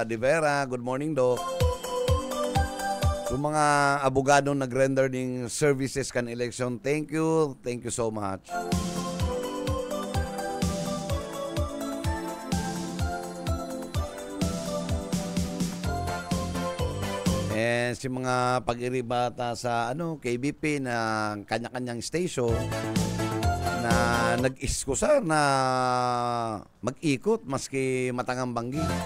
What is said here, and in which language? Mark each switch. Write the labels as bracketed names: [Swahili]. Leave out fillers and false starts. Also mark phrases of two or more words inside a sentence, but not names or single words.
[Bikol] De Vera. [English] Good morning, [Bikol] Doc. Yung mga abogadong nag-render ng services kan election, [English] thank you so much. [Bikol] And si mga pag-iribata sa KBP na kanya-kanyang station na nag-iskusar na mag-ikot maski matangang banggi.